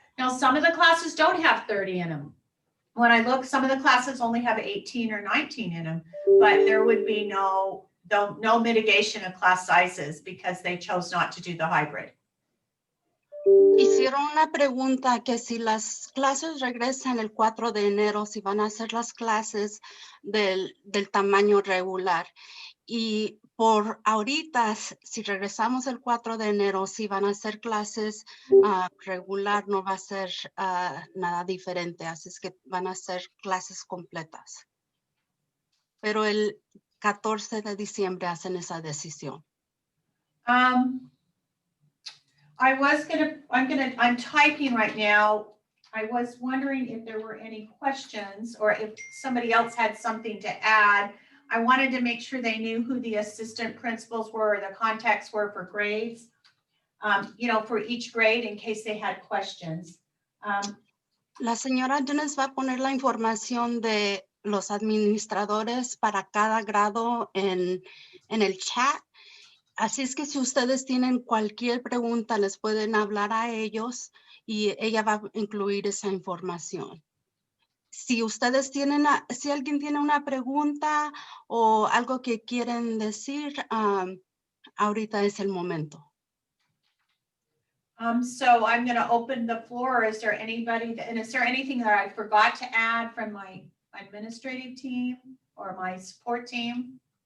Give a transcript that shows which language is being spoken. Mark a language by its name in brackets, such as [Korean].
[English] Now, some of the classes don't have 30 in them. When I look, some of the classes only have 18 or 19 in them, but there would be no mitigation of class sizes because they chose not to do the hybrid. [Spanish] Hicieron una pregunta que si las clases regresan el 4 de enero, si van a hacer las clases del tamaño regular. Y por ahorita, si regresamos el 4 de enero, si van a hacer clases regular, no va a ser nada diferente. Así es que van a ser clases completas. Pero el 14 de diciembre hacen esa decisión. [English] I'm typing right now. I was wondering if there were any questions or if somebody else had something to add. I wanted to make sure they knew who the assistant principals were, or the contacts were for grades, for each grade in case they had questions. [Spanish] La señora Jones va a poner la información de los administradores para cada grado en el chat. Así es que si ustedes tienen cualquier pregunta, les pueden hablar a ellos y ella va a incluir esa información. Si ustedes si alguien tiene una pregunta o algo que quieren decir, ahorita es el momento. [English] So I'm going to open the floor. Is there anything that I forgot to add from my administrative team or my support team?